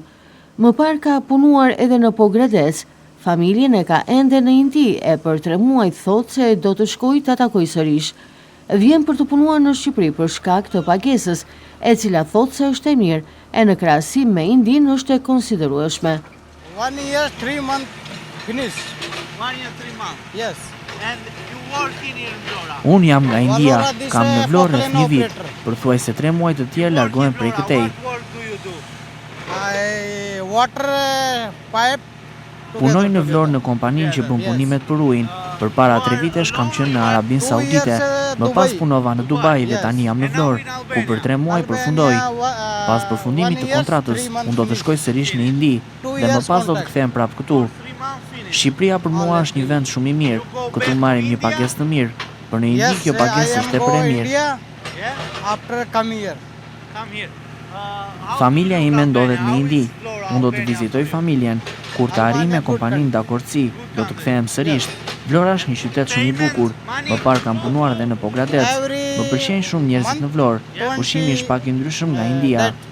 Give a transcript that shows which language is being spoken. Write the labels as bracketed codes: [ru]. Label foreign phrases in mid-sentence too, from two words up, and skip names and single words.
[sq] Më parë ka punuar edhe në Pogrades, familjen e ka ende në Indi e për 3 muaj thotë se do të shkojë ta takojë sërish. Vjen për të punuar në Shqipëri për shkak të pagesës, e cila thotë se është e mirë, e në krahasim me Indin është e konsiderueshme. [en] 1 year 3 months finish. 1 year 3 months. Yes. And you work in Vlora. [sq] Unë jam nga India, kam në Vlorë rreth një vit, përthuajse 3 muaj të tjerë largohen prej këtej. [en] What work do you do? Water pipe. [sq] Punoj në Vlorë në kompaninë që bën punimet për ujin. Përpara 3 vitesh kam qenë në Arabinë Saudite, më pas punova në Dubai dhe tani jam në Vlorë, ku për 3 muaj përfundoj. Pas përfundimit të kontratës, unë do të shkoj sërish në Indi dhe më pas do të kthehem prapë këtu. Shqipëria për mua është një vend shumë i mirë, këtu marrim një pagesë të mirë, për në Indi kjo pagesë është tepër e mirë. [en] After come here. [sq] Familja ime ndodhet në Indi. Unë do të vizitoj familjen. Kur të arrijë me kompaninë dakordsi, do të kthehem sërish. Vlora është një qytet shumë i bukur. Më parë kam punuar edhe në Pogradec. Më pëlqejnë shumë njerëzit në Vlorë. Ushqimi është pak i ndryshëm nga India.